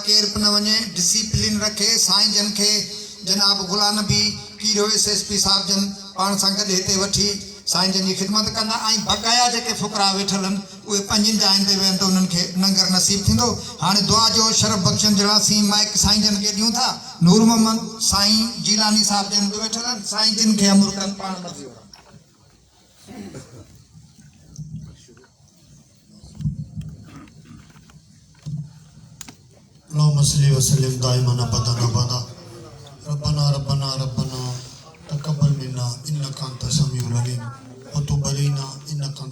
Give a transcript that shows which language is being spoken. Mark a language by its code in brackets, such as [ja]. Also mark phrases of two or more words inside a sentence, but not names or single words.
[sd] केरु बि न वञे, डिसिप्लिन रखे। साईं जन खे जनाब गुलाम नबी कीरो SSP साहिब जन पाण सां गॾु हिते वठी साईं जन जी ख़िदमत कंदा। ऐं बक़ाया जेके फ़ुकरा वेठल आहिनि उहे पंहिंजनि जाइनि ते वेहनि त उन्हनि खे लंगर नसीब थींदो। हाणे दुआ जो शरफ़ बख़्शण जे लाइ असीं माइक साईं जन खे ॾियूं था। नूर मोहम्मद साईं जीलानी साहिब जन बि वेठल आहिनि। साईं जन खे अमर कनि पाण मर्ज़ी वारा। [ar] اللهم صل وسلم دائما ابدا ابدا ربنا ربنا ربنا تقبل منا انك انت السميع العليم وتب علينا انك انت